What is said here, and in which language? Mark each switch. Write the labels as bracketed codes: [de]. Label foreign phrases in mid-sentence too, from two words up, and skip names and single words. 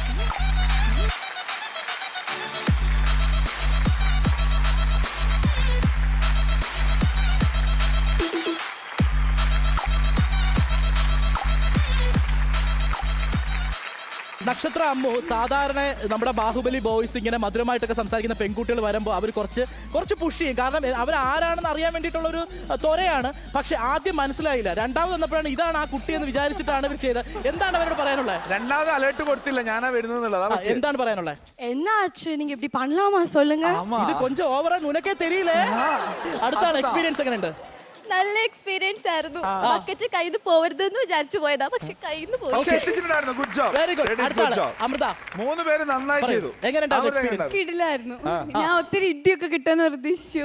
[ml] നക്ഷത്ര അമ്മു, സാധാരണ നമ്മുടെ ബാഹുബലി ബോയ്സ് ഇങ്ങനെ മധുരമായിട്ടൊക്കെ സംസാരിക്കുന്ന പെൺകുട്ടികൾ വരുമ്പോൾ അവർ കുറച്ച് പുഷ് ചെയ്യും. കാരണം അവർ ആരാണെന്ന് അറിയാൻ വേണ്ടിയിട്ടുള്ളൊരു ത്വരയാണ്. പക്ഷെ ആദ്യം മനസ്സിലായില്ല. രണ്ടാമത് വന്നപ്പോഴാണ് ഇതാണ് ആ കുട്ടി എന്ന് വിചാരിച്ചിട്ടാണ് ഇവർ ചെയ്തത്. എന്താണ് അവരോട് പറയാനുള്ളത്? രണ്ടാമത് അലേർട്ട് കൊടുത്തില്ല, ഞാനാ വരുന്നത്. എന്താണ് പറയാനുള്ളത്? [ta] என்னாச்சு நீங்க இப்படி பண்ணலாமா சொல்லுங்க. [ml] ഇത് കൊഞ്ചം ഓവറാ, നിനക്കേ തെരിയില്ലേ? അടുത്താണ് എക്സ്പീരിയൻസ് എങ്ങനെയുണ്ട്? നല്ല എക്സ്പീരിയൻസ് ആയിരുന്നു. ബക്കറ്റ് കയ്യിൽ പോവരുതെന്ന് വിചാരിച്ചു പോയതാ, പക്ഷെ കയ്യിൽ നിന്ന് പോയി. പക്ഷെ എത്തിച്ചിട്ടുണ്ടായിരുന്നു. [en] good job. very good. [ml] അടുത്താണ് അമൃത. 3 പേര് നന്നായി ചെയ്തു. എങ്ങനെയുണ്ടായിരുന്നു എക്സ്പീരിയൻസ്? കിടിലായിരുന്നു. ഞാൻ ഒത്തിരി ഇടിയൊക്കെ കിട്ടുമെന്ന് പ്രതീക്ഷിച്ചു,